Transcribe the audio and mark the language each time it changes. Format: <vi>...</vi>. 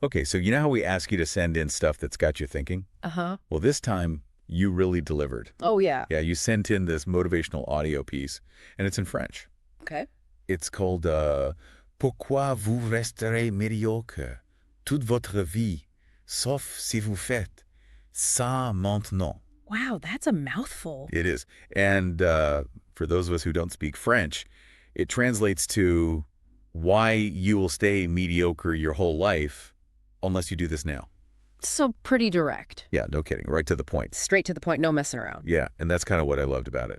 <en>Okay, so you know how we ask you to send in stuff that's got you thinking? Uh-huh. Well, this time you really delivered. Oh, yeah. Yeah, you sent in this motivational audio piece, and it's in French. Okay. It's called</en> <fr>Pourquoi vous resterez médiocre toute votre vie, sauf si vous faites ça maintenant.</fr> <en>Wow, that's a mouthful. It is. And for those of us who don't speak French, it translates to why you will stay mediocre your whole life unless you do this now. So pretty direct. Yeah, no kidding. Right to the point. Straight to the point, no messing around. Yeah, and that's kind of what I loved about it.</en>